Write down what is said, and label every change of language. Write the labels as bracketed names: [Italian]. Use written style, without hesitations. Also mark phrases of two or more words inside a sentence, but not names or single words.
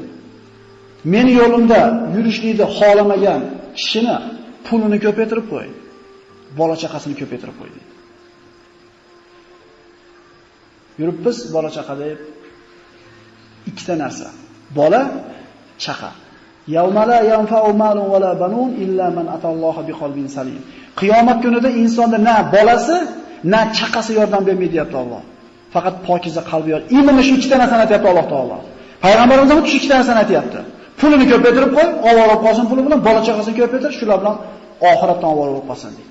[Uzbek] Meni yo'limda yurishlikni xohlamagan kishini pulini ko'paytirib qo'y. Bola chaqasini ko'paytirib qo'y deydi. Yuribmiz bola chaqa deb ikkita narsa. Bola, chaqa. [Arabic] يوم لا ينفع مال ولا بنون إلا من أتى الله بقلب سليم. [Uzbek] Qiyomat kunida insonda na bolasi, na chaqasi yordam bermaydi deyapti Alloh. Faqat pokiza qalbi yor. Ilmi shu ikkita narsani aytayapti Alloh taolo. Payg'ambarimiz ham shu ikkita narsani aytayapti. Pulini ko'paytirib qo'y, ovora qolsin puli bilan, bola chaqasini ko'paytir, shular bilan oxiratdan ovora bo'lib qolsin deydi.